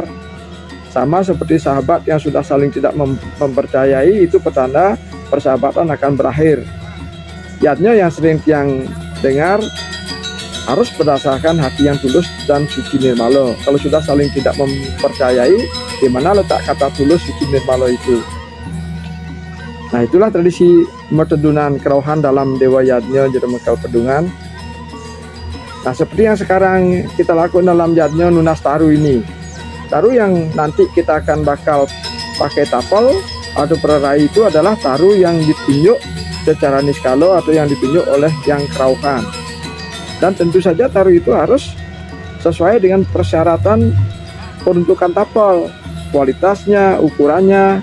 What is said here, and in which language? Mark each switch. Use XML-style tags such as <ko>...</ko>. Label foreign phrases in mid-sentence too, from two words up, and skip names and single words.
<id>Sama seperti sahabat yang sudah saling tidak mempercayai, itu pertanda persahabatan akan berakhir. Yadnya yang sering tiang dengar harus berdasarkan hati yang tulus dan suci nirmala. Kalau sudah saling tidak mempercayai, di mana letak kata tulus suci nirmala itu? Nah, itulah tradisi mertedunan kerauhan dalam Dewa Yadnya Juru Mekal Pedungan. Nah, seperti yang sekarang kita lakukan dalam Yadnya Nunas Taru ini. Taru yang nanti kita akan bakal pakai tapel atau pererai itu adalah taru yang ditunjuk secara niskala atau yang ditunjuk oleh yang kerauhan. Dan tentu saja taruh itu harus sesuai dengan persyaratan peruntukan tapel, kualitasnya, ukurannya.</id>